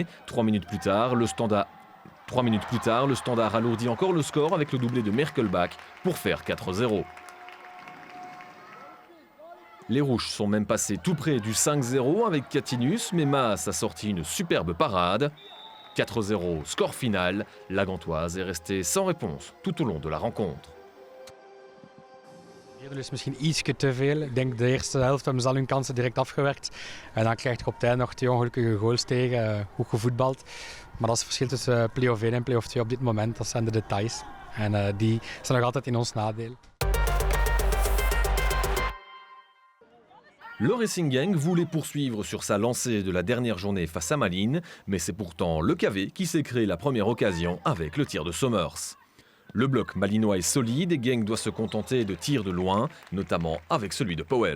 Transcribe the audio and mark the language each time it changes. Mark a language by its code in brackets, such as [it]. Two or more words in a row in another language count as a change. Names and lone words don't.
[fr] 3 minutes plus tard, le Standard alourdit encore le score avec le doublé de Merkelbach pour faire 4-0. Les Rouges sont même passés tout près du 5-0 avec Catinus, mais Maas a sorti une superbe parade. 4-0, score final. La Gantoise est restée sans réponse tout au long de la rencontre. [nl] Dus misschien ietsje te veel. Ik denk de eerste helft hebben ze al hun kansen direct afgewerkt. En dan krijg je op het einde nog 2 ongelukkige goals tegen. Goed gevoetbald. Maar dat is het verschil tussen play-off 1 en play-off 2 op dit moment. Dat zijn de details. En die zijn nog altijd in ons nadeel. [fr] Le Racing Genk voulait poursuivre sur sa lancée de la dernière journée face à Malines, mais c'est pourtant le KV qui s'est créé la première occasion avec le tir de Sommers. Le bloc malinois est solide et Genk doit se contenter de tirs de loin, notamment avec celui de Pauwels.